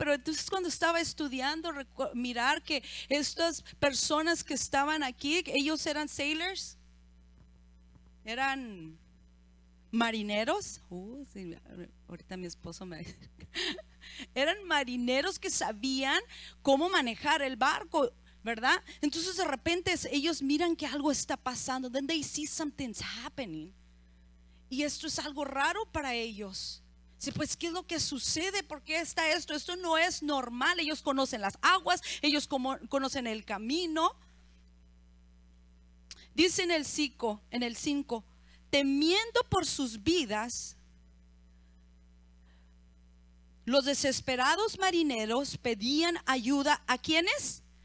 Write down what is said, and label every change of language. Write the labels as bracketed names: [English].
[Spanish] Pero entonces cuando estaba estudiando, mirar que estas personas que estaban aquí, ellos eran sailors, eran marineros. Sí, ahorita mi esposo me eran marineros que sabían cómo manejar el barco. ¿verdad? Entonces de repente ellos miran que algo está pasando. [English] Then they see something's happening. [Spanish] Y esto es algo raro para ellos. Sí, pues, ¿qué es lo que sucede? ¿Por qué está esto? Esto no es normal. Ellos conocen las aguas, ellos conocen el camino. Dice en el 5, temiendo por sus vidas, los desesperados marineros pedían ayuda ¿a quiénes?